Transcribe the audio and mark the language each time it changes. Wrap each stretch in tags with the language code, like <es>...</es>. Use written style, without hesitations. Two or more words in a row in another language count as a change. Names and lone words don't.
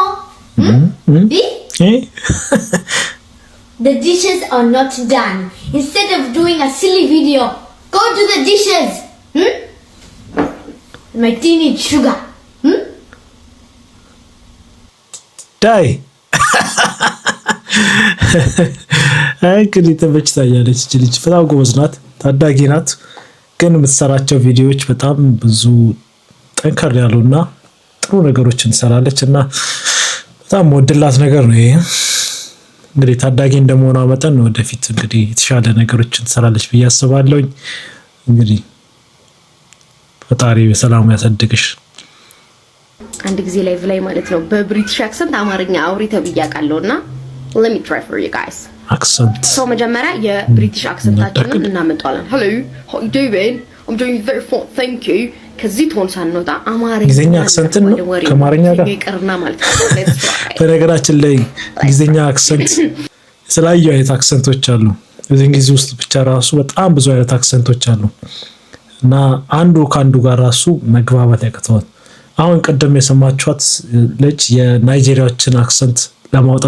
<en>See? The dishes are not done. Instead of doing a silly video, go do the dishes. My tea needs sugar. Die.</en> <am>እንግዲህ ተመችታኛለች እቺ ልጅ በጣም ጎበዝ ናት ታዳጊ ናት ግን የምትሰራቸው ቪዲዮዎች በጣም ብዙ ጠንከር ያሉና ጥሩ ነገሮችን ትሰራለች እና በጣም ወድላት ነገር ነው ይሄ እንግዲህ ታዳጊ እንደመሆኗ መጠን ወደፊት እንግዲህ የተሻለ ነገሮችን ትሰራለች ብዬ አስባለሁ እንግዲህ ፈጣሪ በሰላም ያሳድግሽ አንድ ጊዜ ላይቭ ላይ ማለት ነው በብሪቲሽ አክሰንት አማርኛ አውሪ ተብያቃለሁና</am> <en>let me try for you guys</en> <am>accent</am> <en>so</en> <am>መጀመሪያ የብሪቲሽ አክሰንታችንን እናመጣለን</am> <en>hello how you doing I'm doing very fine thank you</en> <am>ከዚህ ቶን ሳንወጣ አማርኛ ጊዜኛ አክሰንት ነው ከአማርኛ ጋር ይቀርና ማለት ነው</am> <en>let's try</en> <am>በነገራችን ላይ ጊዜኛ አክሰንት የተለያዩ አይነት አክሰንቶች አሉ እዚህ ጊዜ ውስጥ ብቻ ራሱ በጣም ብዙ አይነት አክሰንቶች አሉ እና አንዱ ካንዱ ጋር ራሱ መግባባት ያቅተዋል አሁን ቀደም የሰማችኋት ልጅ የናይጄሪያዎችን አክሰንት ለማውጣት</am>